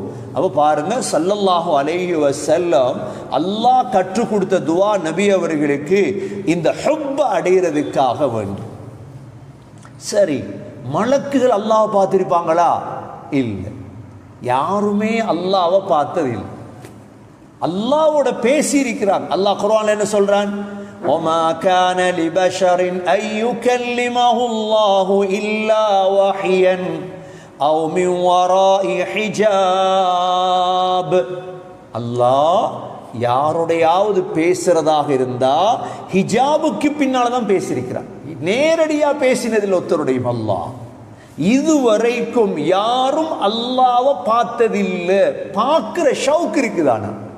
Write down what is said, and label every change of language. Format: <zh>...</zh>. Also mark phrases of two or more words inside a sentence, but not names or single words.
<ta>அப்போ பாருங்க,</ta> <ar>صلى الله عليه وسلم</ar> <ta>அல்லாஹ் கற்றுக் கொடுத்த துவா நபி அவர்களுக்கு இந்த ஹுப்பை அடைகிறதுக்காக வேண்டும். சரி, மலக்குகள் அல்லாஹ்வை பார்த்திருப்பாங்களா? இல்லை, யாருமே அல்லாஹ்வை பார்த்ததில்லை. அல்லாஹ்வோட பேசி இருக்கிறாங்க. அல்லாஹ் குர்ஆன்ல என்ன சொல்றான்?</ta> <ar>وَمَا كَانَ لِبَشَرٍ أَن يُكَلِّمَهُ اللَّهُ إِلَّا وَحْيًا أَوْ مِنْ وَرَاءِ حِجَابٍ.</ar> <ta>அல்லாஹ் யாரோடையாவது பேசுறதாக இருந்தா ஹிஜாபுக்கு பின்னால தான் பேசியிருக்கிறான். நேரடியா பேசினதில் ஒருத்தருடையும் அல்லாஹ் இதுவரைக்கும் யாரும் அல்லாஹ்வை பார்த்ததில்லை. பார்க்கிற ஷவுக் இருக்குதானா?</ta>